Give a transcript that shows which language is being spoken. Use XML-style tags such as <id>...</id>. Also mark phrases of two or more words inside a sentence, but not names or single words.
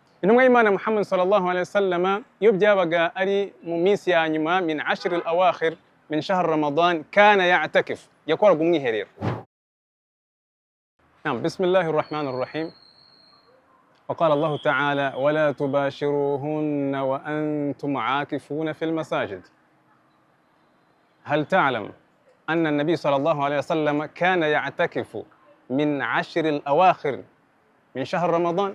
<rw>intumwa y'Imana Muhammad</rw> <ar>صلى الله عليه وسلم</ar> <rw>iyo byabaga ari mu minsi ya nyuma</rw> <ar>من عشر الأواخر من شهر رمضان كان يعتكف</ar> <rw>yakoraga umwiherero.</rw> <ar>بسم الله الرحمن الرحيم. وقال الله تعالى ولا تباشروهن وأنتم عاكفون في المساجد. هل تعلم أن النبي صلى الله عليه وسلم كان يعتكف من عشر الأواخر من شهر رمضان؟</ar>